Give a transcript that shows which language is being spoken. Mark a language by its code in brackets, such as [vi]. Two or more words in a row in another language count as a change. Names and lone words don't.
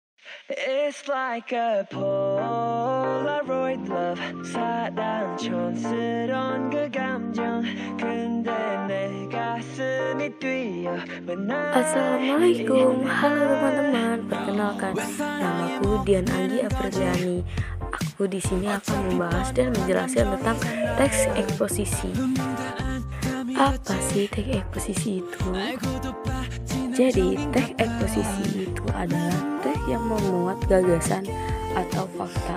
[en] It's like a Polaroid love [ko] 사랑 촌스러운 그 감정 근데 내 가슴이 뛰어 [id] Assalamualaikum, halo teman-teman. Perkenalkan, namaku Dian Anggi Apriliani. Aku di sini akan membahas dan menjelaskan tentang teks eksposisi. Apa sih teks eksposisi itu? Jadi, teks eksposisi itu adalah teks yang memuat gagasan atau fakta.